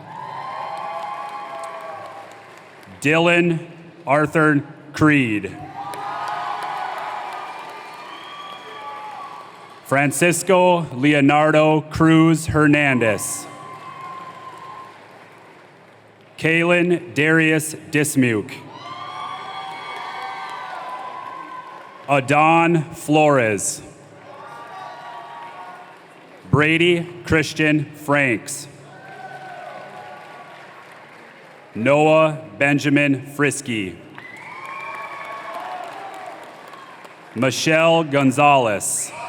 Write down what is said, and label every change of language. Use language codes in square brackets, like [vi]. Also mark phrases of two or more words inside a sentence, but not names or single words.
[en] Dylan Arthur Creed. Francisco Leonardo Cruz Hernandez. Kalen Darius Dismuke. Adon Flores. Brady Christian Franks. Noah Benjamin Frisky. Michelle Gonzalez.